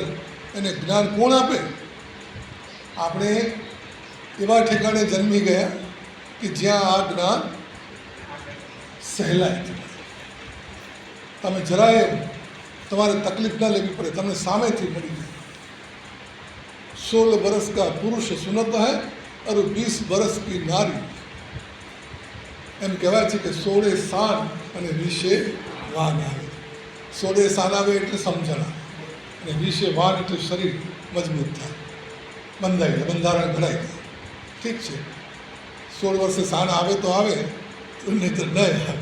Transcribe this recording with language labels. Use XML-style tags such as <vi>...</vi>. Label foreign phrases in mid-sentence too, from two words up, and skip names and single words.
<gu>એને જ્ઞાન કોણ આપે? આપણે એવા ઠેકાણે જન્મી ગયા કે જ્યાં આ જ્ઞાન સહેલાઈથી મળે. તમે જરાય તમારે તકલીફ ના લેવી પડે, તમને સામેથી મળી જાય.</gu> <hi>16 बरस का पुरुष सुनत है और 20 बरस की नारी.</hi> <gu>એમ કહેવાય છે કે 16 સાન અને 20 વાન આવે. 16 સાન આવે એટલે સમજણ આવે, અને 20 વાન એટલે શરીર મજબૂત થાય, બંધાઈ જાય, બંધારણ ઘડાઈ જાય. ઠીક છે, 16 વર્ષે સાન આવે તો આવે, નહીં તો નહીં.</gu>